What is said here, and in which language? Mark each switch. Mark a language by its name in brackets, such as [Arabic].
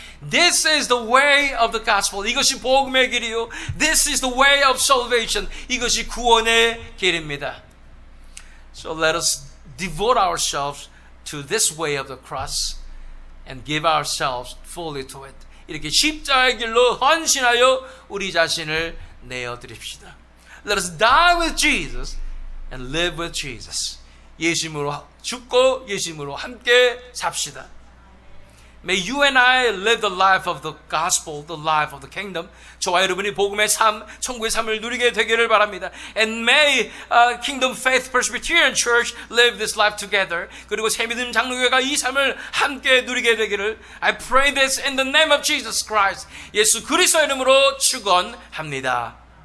[English] This is the way of the gospel. [Korean] 이것이 복음의 길이요. [English] This is the way of salvation. [Korean] 이것이 구원의 길입니다. [English] So let us devote ourselves to this way of the cross and give ourselves fully to it. [Korean] 이렇게 십자가의 길로 헌신하여 우리 자신을 내어드립시다. [English] Let us die with Jesus and live with Jesus. [Korean] 예수님으로 죽고 예수님으로 함께 삽시다. [English] May you and I live the life of the gospel, the life of the kingdom. [Korean] 저와 여러분이 복음의 삶, 천국의 삶을 누리게 되기를 바랍니다. [English] And may Kingdom Faith Presbyterian Church live this life together. [Korean] 그리고 새믿음 장로교회가 이 삶을 함께 누리게 되기를 [English] I pray this in the name of Jesus Christ. [Korean] 예수 그리스도의 이름으로 축원합니다.